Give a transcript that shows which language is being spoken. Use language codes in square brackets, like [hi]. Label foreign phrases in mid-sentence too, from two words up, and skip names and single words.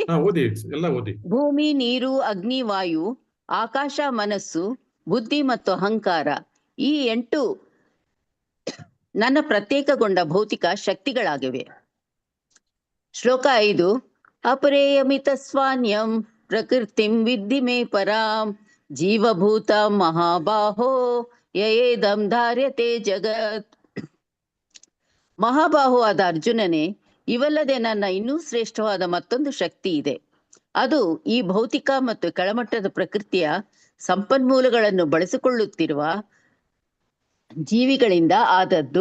[kn] ಭೂಮಿ, ನೀರು, ಅಗ್ನಿ, ವಾಯು, ಆಕಾಶ, ಮನಸ್ಸು, ಬುದ್ಧಿ ಮತ್ತು ಅಹಂಕಾರ, ಈ 8 ನನ್ನ ಪ್ರತ್ಯೇಕಗೊಂಡ ಭೌತಿಕ ಶಕ್ತಿಗಳಾಗಿವೆ. ಶ್ಲೋಕ 5. [sa] ಅಪರೇಯಮಿತ ಸ್ವಾನ್ಯಂ ಪ್ರಕೃತಿಂ ವಿದ್ಧಿ ಮೇ ಪರಾಂ ಜೀವಭೂತ ಮಹಾಬಾಹೋ ಯಯೇದಂ ಧಾರ್ಯತೆ ಜಗತ್. [kn] ಮಹಾಬಾಹುವಾದ ಅರ್ಜುನನೇ, ಇವಲ್ಲದೆ ನನ್ನ ಇನ್ನೂ ಶ್ರೇಷ್ಠವಾದ ಮತ್ತೊಂದು ಶಕ್ತಿ ಇದೆ. ಅದು ಈ ಭೌತಿಕ ಮತ್ತು ಕೆಳಮಟ್ಟದ ಪ್ರಕೃತಿಯ ಸಂಪನ್ಮೂಲಗಳನ್ನು ಬಳಸಿಕೊಳ್ಳುತ್ತಿರುವ ಜೀವಿಗಳಿಂದ ಆದದ್ದು.